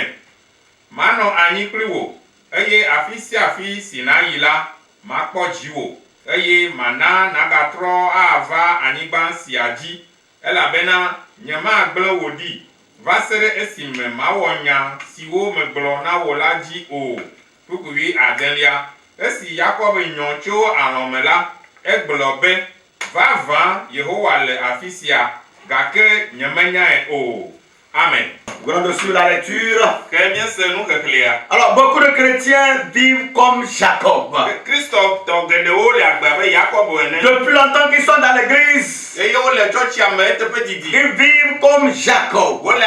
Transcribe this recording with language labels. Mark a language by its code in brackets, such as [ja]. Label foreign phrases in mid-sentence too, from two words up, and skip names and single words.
[ee] Manɔ anyi kpli wò eye afi sia afi si nàyi la, makpɔ dziwò eye mana nagatrɔ ava anyigba sia dzi, elabena nyemagblẽ wò ɖi va se ɖe esime mawɔ nya siwo megblɔ na wò la dzi o. Kpukpui adelia. Esi Jacob nyɔ tso alɔ̃ me la, egblɔ be: Vavã Yehowa le afi sia, gake nyemenyae o. Amen. [fr] Grande sur la lecture. Alors, beaucoup de chrétiens vivent comme Jacob. Depuis longtemps qu'ils sont dans l'église, ils vivent comme Jacob.